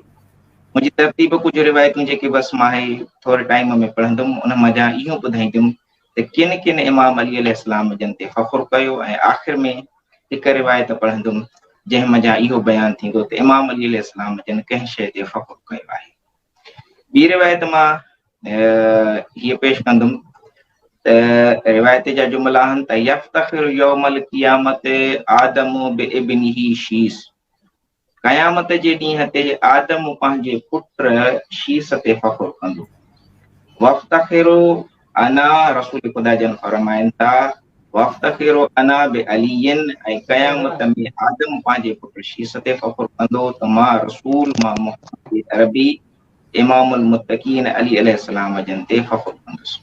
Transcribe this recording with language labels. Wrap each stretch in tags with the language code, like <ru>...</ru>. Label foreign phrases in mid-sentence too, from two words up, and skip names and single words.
<sd>मुंहिंजी तरतीब कुझु रिवायतूं जेके बस मां थोरे टाइम में पढ़ंदुमि, उन मज़ा इहो ॿुधाईंदुमि त किन किन इमाम अली अलैहिस्सलाम जन ते फ़ख़्र कयो, ऐं आख़िर में हिकु रिवायत पढ़ंदुमि जंहिं मज़ा इहो बयानु थींदो त इमाम अली अलैहिस्सलाम जन कंहिं शइ ते फ़ख़्र कयो आहे। ॿी रिवायत मां हीअ पेश कंदुमि त रिवायत जा जुमला आहिनि त</sd> <ar>يفتخر يوم القيامة آدم بابنه شيث.</ar> <sd>क़यामत जे ॾींहं ते आदम पंहिंजे पुट शीस ते फ़ख़्र कंदो।</sd> <ar>وأفتخر أنا,</ar> <sd>रसूल ख़ुदा जन फरमाइनि था</sd> <ar>وأفتخر أنا بعلي,</ar> <sd>ऐं क़यामत में आदम पंहिंजे पुट शीस ते फ़ख़्र कंदो त मां रसूल मां मुहम्मद अरबी</sd> <ar>إمام المتقين</ar> <sd>अली अलैहिस्सलाम जन ते फ़ख़्र कंदुसि।</sd>